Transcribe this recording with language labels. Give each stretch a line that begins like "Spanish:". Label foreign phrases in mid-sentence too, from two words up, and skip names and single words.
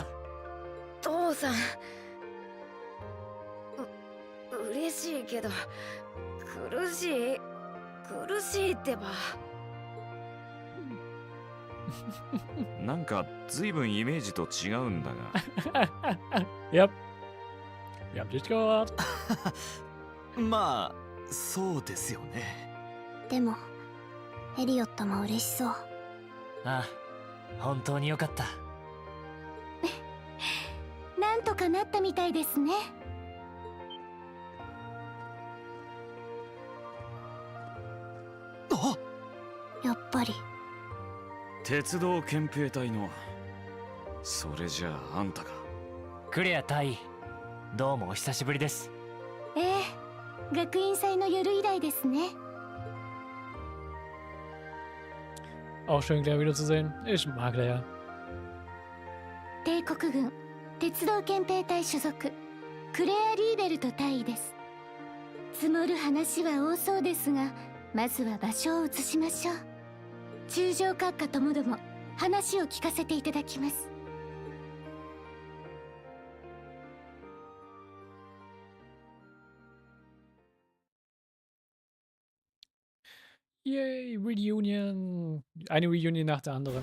Japanese: 父さん、嬉しいけど苦しいってば。なんか随分イメージと違うんだが。
English: Yep.
German: Wir haben dich gehört.
Japanese: まあ、そうですよね。でも、エリオットも嬉しそう。ああ、本当によかった。なんとかなったみたいですね。あ、やっぱり。鉄道憲兵隊の。それじゃああんたか。クレア隊員、どうもお久しぶりです。ええ、学院祭の夜以来ですね。
German: Auch schön, Claire wiederzusehen. Ich mag Claire.
Japanese: 帝国軍鉄道憲兵隊所属クレア・リーベルト大尉です。積もる話は多そうですが、まずは場所を移しましょう。中将閣下ともども話を聞かせていただきます。
English: Yay, Reunion.
German: Eine Reunion nach der anderen.